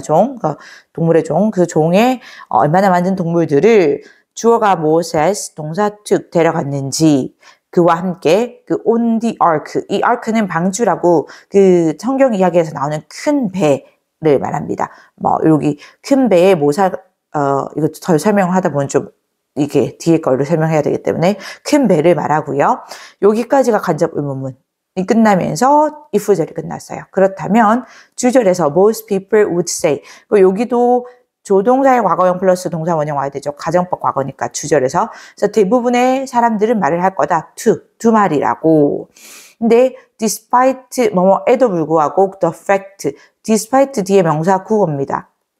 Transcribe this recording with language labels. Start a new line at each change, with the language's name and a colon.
Korean: 그러니까 동물의 종, 그 종에 얼마나 많은 동물들을 주어가 모세스, 동사 took 데려갔는지 그와 함께 그 on the ark, 이 ark는 방주라고 그 성경 이야기에서 나오는 큰 배를 말합니다. 여기 큰 배의 모사 이거 더 설명하다 보면 좀 이게 뒤에 걸로 설명해야 되기 때문에 큰 배를 말하고요. 여기까지가 간접 의문문. 이 끝나면서 if절이 끝났어요. 그렇다면 주절에서
English: most people would say.
Korean: 여기도 조동사의 과거형 플러스 동사 원형 와야 되죠. 가정법 과거니까 주절에서. 그래서 대부분의 사람들은 말을 할 거다. 두 말이라고. 근데 despite 뭐뭐에도 불구하고 the fact, despite 뒤에 명사 구어입니다.